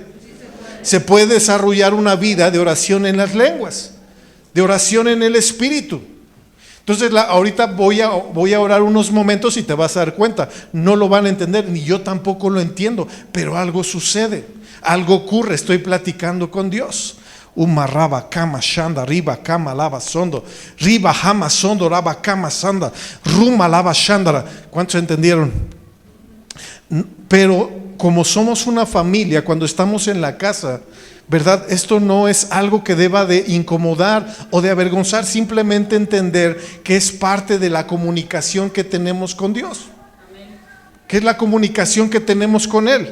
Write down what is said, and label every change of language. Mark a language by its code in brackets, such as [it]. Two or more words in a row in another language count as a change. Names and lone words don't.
[es] Se puede desarrollar una vida de oración en las lenguas, de oración en el Espíritu. Entonces ahorita voy a orar unos momentos y te vas a dar cuenta. No lo van a entender, ni yo tampoco lo entiendo, pero algo sucede, algo ocurre, estoy platicando con Dios. Umarraba kama shanda riba kama lava sondo riba hama sondo raba kama sanda ruma lava shandara. ¿Cuántos entendieron? Pero como somos una familia, cuando estamos en la casa, ¿verdad? Esto no es algo que deba de incomodar o de avergonzar, simplemente entender que es parte de la comunicación que tenemos con Dios, que es la comunicación que tenemos con Él.